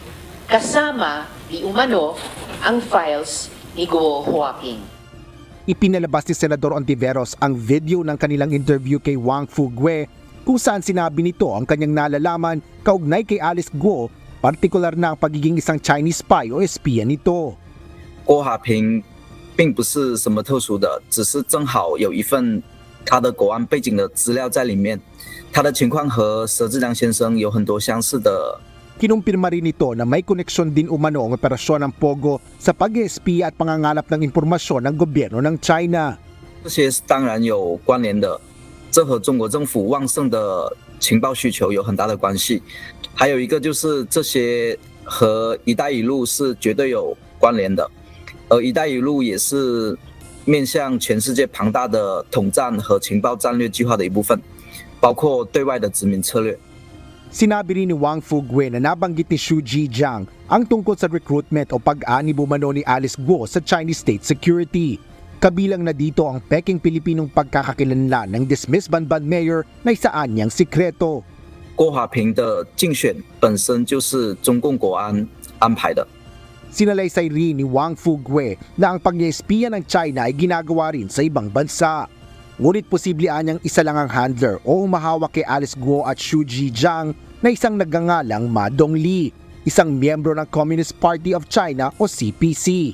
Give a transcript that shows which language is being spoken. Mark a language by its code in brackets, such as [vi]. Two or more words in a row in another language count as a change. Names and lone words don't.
[tl] Kasama di umano ang files ni Guo Huaping. Ipinalabas ni Senador Ontiveros ang video ng kanilang interview kay Wang Fugue kung saan sinabi nito ang kanyang nalalaman kaugnay kay Alice Guo, partikular na ang pagiging isang [en] Chinese spy [tl] o espiya nito. [zh] 郭华平并不是什么特殊的，只是正好有一份他的国安背景的资料在里面，他的情况和佘志良先生有很多相似的。 [tl] Kinumpirma rin ito na may koneksyon din umano ang operasyon ng POGO sa pag-espiya at pangangalap ng impormasyon ng gobyerno ng China. [zh] 这些当然有关联的，这和中国政府旺盛的情报需求有很大的关系。还有一个就是这些和“一带一路”是绝对有关联的，而“一带一路”也是面向全世界庞大的统战和情报战略计划的一部分，包括对外的殖民策略。 [tl] Sinabi rin ni Wang Fugue na nabanggit ni Xu Zhijiang ang tungkol sa recruitment o pag-anib umano ni Alice Guo sa [en] Chinese state security. [tl] Kabilang na dito ang Peking Pilipinong pagkakakilanlan ng dismissed Banban Mayor na isaan niyang sikreto. [zh] 郭华平的竞选本身就是中共国安安排的。 [tl] Sinalaysay rin ni Wang Fugue na ang pag-espiya ng China ay ginagawa rin sa ibang bansa. Ngunit posible anyang isa lang ang handler o humahawak kay Alice Guo at Xu Zhijiang na isang nagngangalang Ma Dongli, isang miyembro ng Communist Party of China o CPC.